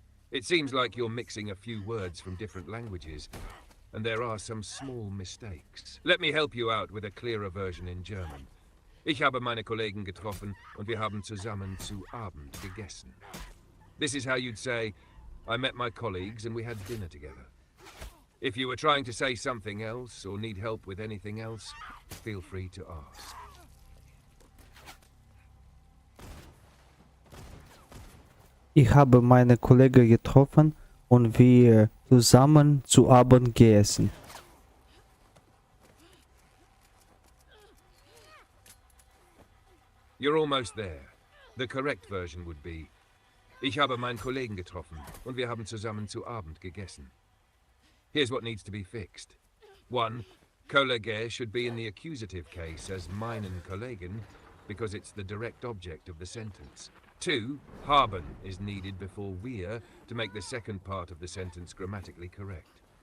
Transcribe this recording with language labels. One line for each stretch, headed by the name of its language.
English: It seems like you're mixing a few words from different languages, and there are some small mistakes. Let me help you out with a clearer version in German.
German: Ich habe meine Kollegen getroffen und wir haben zusammen zu Abend gegessen.
English: This is how you'd say, I met my colleagues and we had dinner together. If you were trying to say something else or need help with anything else, feel free to ask.
German: Ich habe meine Kollegen getroffen und wir zusammen zu Abend gegessen.
English: You're almost there. The correct version would be
German: Ich habe meinen Kollegen getroffen und wir haben zusammen zu Abend gegessen.
English: Here's what needs to be fixed. 1. Kollege should be in the accusative case as meinen Kollegen because it's the direct object of the sentence. 2. Haben is needed before wir to make the second part of the sentence grammatically correct.